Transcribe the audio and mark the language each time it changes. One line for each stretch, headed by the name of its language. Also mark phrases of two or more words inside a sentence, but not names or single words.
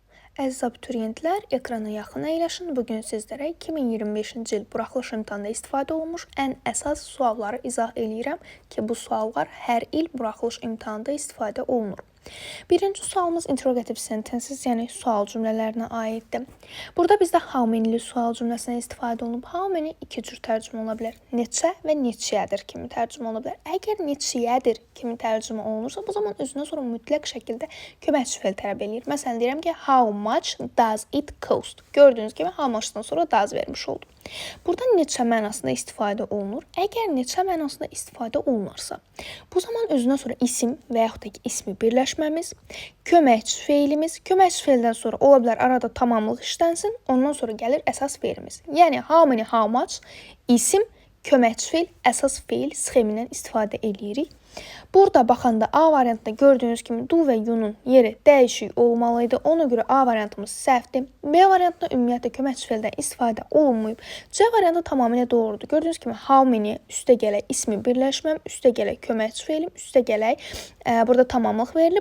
Azerbaijani: Əziz abituriyentlər, ekrana yaxın əyləşin. Bugün sizlərə 2025-ci il buraxılış imtahanında istifadə olunmuş ən əsas sualları izah eləyirəm ki, bu suallar hər il buraxılış imtahanında istifadə olunur. Birinci sualımız
English: interrogative sentences,
Azerbaijani: yəni sual cümlələrinə aiddir. Burada bizdə
English: how many-
Azerbaijani: li sual cümləsinə istifadə olunub.
English: How many
Azerbaijani: iki cür tərcümə ola bilər. Neçə və neçəyədir kimi tərcümə ola bilər. Əgər neçəyədir kimi tərcümə olunursa, bu zaman özünə sonra mütləq şəkildə köməkçi fe'l tələb eləyir. Məsələn, deyirəm ki,
English: how much does it cost?
Azerbaijani: Gördüyünüz kimi,
English: how much-
Azerbaijani: dan sonra does vermiş oldum. Burada neçə mənasında istifadə olunur. Əgər neçə mənasında istifadə olunarsa, bu zaman özünə sonra isim və yaxud da ki, ismi birləşməmiz, köməkçi fe'limiz, köməkçi fe'ldən sonra ola bilər arada tamamlıq işlənsin, ondan sonra gəlir əsas fe'limiz. Yəni,
English: how many, how much,
Azerbaijani: isim, köməkçi fe'l, əsas fe'l sxemindən istifadə edirik. Burada baxanda A variantında gördüyünüz kimi do və you'nun yeri dəyişik olmalıydı. Ona görə A variantımız səhvdir. B variantında ümumiyyətlə köməkçi fe'ldən istifadə olunmayıb. C variantı tamamilə doğrudur. Gördüyünüz kimi
English: how many
Azerbaijani: üstə gələk ismi birləşməm, üstə gələk köməkçi fe'lim, üstə gələk burada tamamlıq verilib.